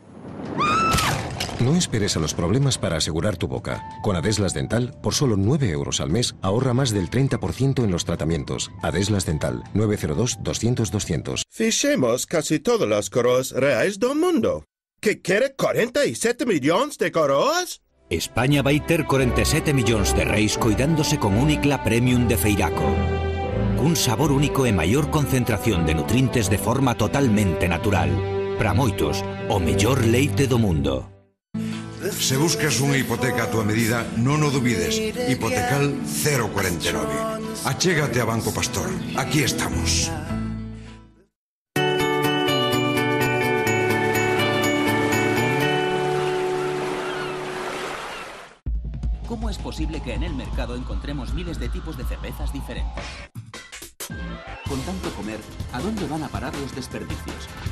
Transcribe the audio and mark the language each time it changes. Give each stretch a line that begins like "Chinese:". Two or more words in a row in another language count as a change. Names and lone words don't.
Spanish: No esperes a los problemas para asegurar tu boca. Con Adeslas Dental, por solo 9 euros al mes, ahorra más del 30% en los tratamientos. Adeslas Dental, 902-200-200.
Galician: Fixemos casi
Spanish: todas las
Galician: coroas reais do mundo. Que quere 47 millóns de coroas? España vai ter 47 millóns de reis coidándose con Unicla Premium de Feiraco. Un sabor único e maior concentración de nutrientes de forma totalmente natural. Para moitos, o mellor leite do mundo. Se buscas unha hipoteca a tua medida, non o dubides. Hipotecal 049. Achégate a Banco Pastor. Aquí estamos.
Spanish: ¿Cómo es posible que en el mercado encontremos miles de tipos de cervezas diferentes? Con tanto comer, ¿a dónde van a parar los desperdicios?